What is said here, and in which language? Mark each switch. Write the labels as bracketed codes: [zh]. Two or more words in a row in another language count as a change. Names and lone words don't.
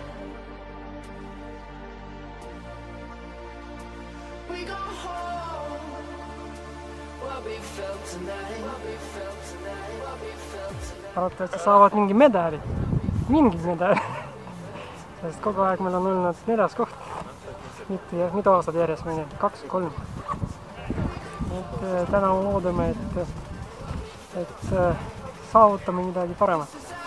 [en] We go home, what we felt tonight, what we felt tonight, what we felt tonight. [et] Arvatavasti saavad mingi medali, sest kogu aeg meil on olnud 4. koht. Mitu aastat järjest meil 2-3. Täna loodame, et saavutame midagi paremat.